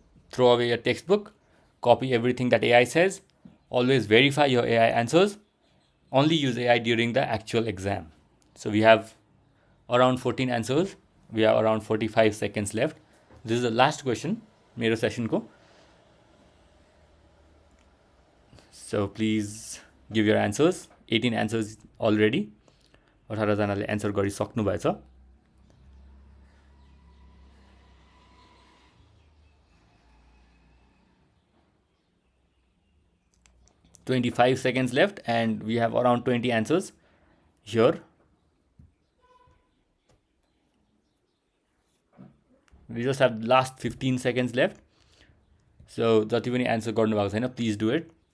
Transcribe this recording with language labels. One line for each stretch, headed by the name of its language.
English: Throw away your textbook, copy everything that AI says, always verify your AI answers, only use AI during the actual exam. So we have around 14 answers. We have around 45 seconds left. This is the last question,
Nepali: मेरो session ko.
English: So please give your answers. 18 answers already.
Nepali: 18 जनाले answer गरिसक्नु भएछ.
English: 25 seconds left, and we have around 20 answers here. We just have last 15 seconds left.
Nepali: So जति पनि answer गर्नुभएको छैन
English: Please do it.